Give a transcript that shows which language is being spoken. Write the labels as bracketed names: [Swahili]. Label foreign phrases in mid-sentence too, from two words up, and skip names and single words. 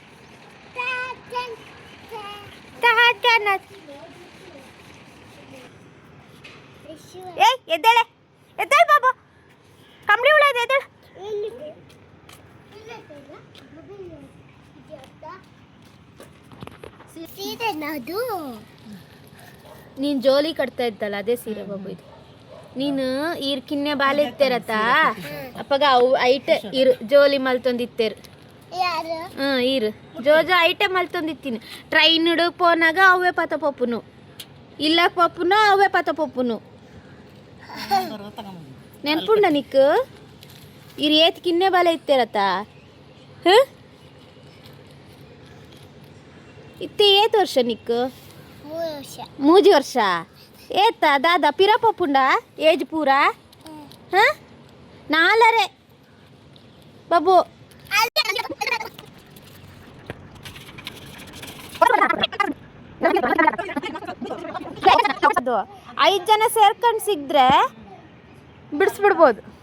[Kannada] ಏಯ್ ಎದ್ದೇಳೆ, ಎದ್ದೇಳು ಬಾಬು. ಕಂಬಳಿ ಹುಳ ಇದೆ, ಎದ್ದೇಳು. ನೀನು ಜೋಲಿ ಕಟ್ತಾ ಇದ್ದಲ್ಲ ಅದೇ ಸೀರೆ ಬಾಬು ಇದು. [Tulu] ನೀನು ಈರ್ ಕಿನ್ನೆ ಬಾಲೆ ಇತ್ತೇರತ್ತ ಅಪ್ಪಗ ಅವು ಐಟ ಇರು ಜೋಲಿ ಮಲ್ತೊಂದಿತ್ತೇರು. ಈರು ಜೋಜೋ ಐಟೆ ಮಲ್ತೊಂದಿತ್ತೀನಿ. ಟ್ರೈನುಡು ಪೋನಾಗ ಅವೇ ಪಾತ ಪಪ್ಪುನು, ಇಲ್ಲ ಪಪ್ಪುನು ಅವೇ ಪಾತ ಪಪ್ಪುನು. ನೆನ್ಪುಂಡ ನಿಕ್ಕು ಇರು ಏತ್ ಕಿನ್ನೆ ಬಾಲೆ ಇತ್ತೇರತ್ತ. ಇತ್ತೆ ಏತ್ ವರ್ಷ ನಿಕ್ಕು? 3 ವರ್ಷ. ಏತ ದಾದಾ ಪಿರಾ ಪಪ್ಪುಂಡ ಏಜ್ ಪೂರ? ಹಾಂ 4 ಬಾಬು. [Kannada] 5 ಜನ ಸೇರ್ಕೊಂಡು ಸಿಕ್ಕಿದ್ರೆ ಬಿಡಿಸ್ಬಿಡ್ಬೋದು.